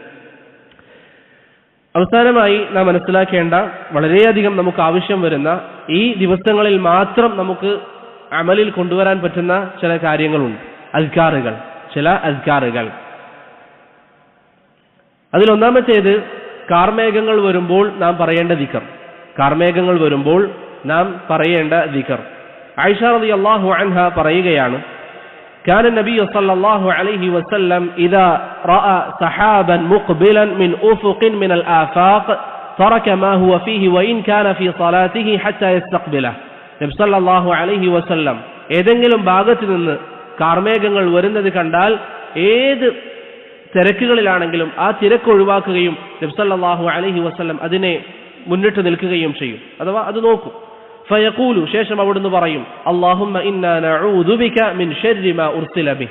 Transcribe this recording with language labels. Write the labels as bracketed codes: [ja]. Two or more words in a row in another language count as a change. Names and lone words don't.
[ml] അവസാനമായി നാം മനസ്സിലാക്കേണ്ട, വളരെയധികം നമുക്ക് ആവശ്യം വരുന്ന, ഈ ദിവസങ്ങളിൽ മാത്രം നമുക്ക് അമലിൽ കൊണ്ടുവരാൻ പറ്റുന്ന ചില കാര്യങ്ങളുണ്ട്, ചില അസ്കാറുകൾ. അതിലൊന്നാമത്തേത് കാർമേഘങ്ങൾ വരുമ്പോൾ നാം പറയേണ്ട ദിക്ർ. ആയിഷ [ar] رضي الله عنها [ml] പറയുകയാണ്, [ar] كان النبي صلى الله عليه وسلم إذا رأى سحابا مقبلا من أفق من الآفاق ترك ما هو فيه وإن كان في صلاته حتى يستقبله. [ml] നബി [ar] صلى الله عليه وسلم [ml] ഏതെങ്കിലും ഭാഗത്ത് നിന്ന് കാർമേഘങ്ങൾ വരുന്നത് കണ്ടാൽ ഏത് തിരക്കുകളിലാണെങ്കിലും ആ തിരക്ക് ഒഴിവാക്കുകയും നബി [ar] صلى الله عليه وسلم [ml] അതിനെ മുന്നിട്ട് നിൽക്കുകയും ചെയ്യും, അഥവാ അത് നോക്കും. [ar] فيقول, [ml] ശേഷം അവിടുന്ന് പറയും, [ar] اللهم إنا نعوذ بك من شر ما أرسل به.